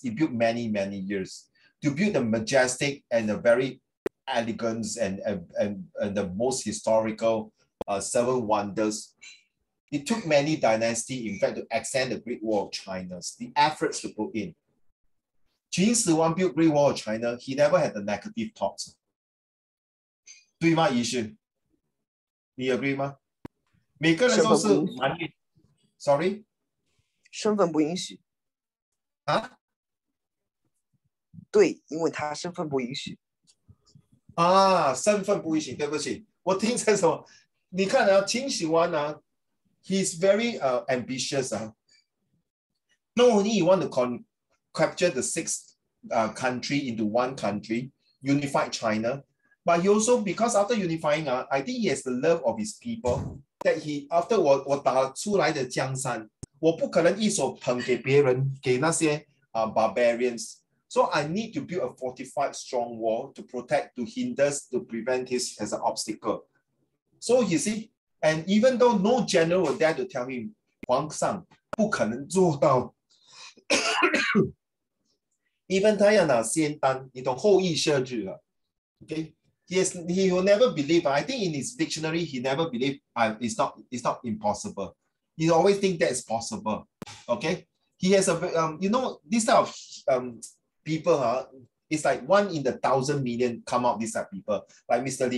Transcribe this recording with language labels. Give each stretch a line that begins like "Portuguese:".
English: It built many, many years. To build the majestic and the very elegant and the most historical 7 wonders, it took many dynasties, in fact, to extend the Great Wall of China. The efforts to put in. Qin Shi Huang built Great Wall of China. He never had the negative thoughts.
Chinese: 对吗，怡轩？你 agree 吗？每个人都是蛮 ，
English: sorry，
Chinese: 身份不允许啊？对，因为他身份不允许。啊，身份不允许，对不起，我听成什么？你看啊，秦始皇啊 ，
English: he's very ambitious
Chinese: 啊。
English: Not only he want to capture the 6 country into 1 country, unified China. But he also, because after unifying, I think he has the love of his people. that he after
Chinese: 我打出来的江山，我不可能一手捧给别人，给那些barbarians.
English: So I need to build a fortified strong wall to protect, to hinder, to prevent this as an obstacle. So you see, and even though no general will dare to tell him,
Chinese: 皇上不可能做到。 Even 他要拿仙丹，你懂后羿射日了 ，okay?
English: Yes, he will never believe. I think in his dictionary, he never believe it's not impossible. He always think that is possible. Okay, he has a you know, this type of people, it's like 1 in 1,000 million come out. These type of people like Mr.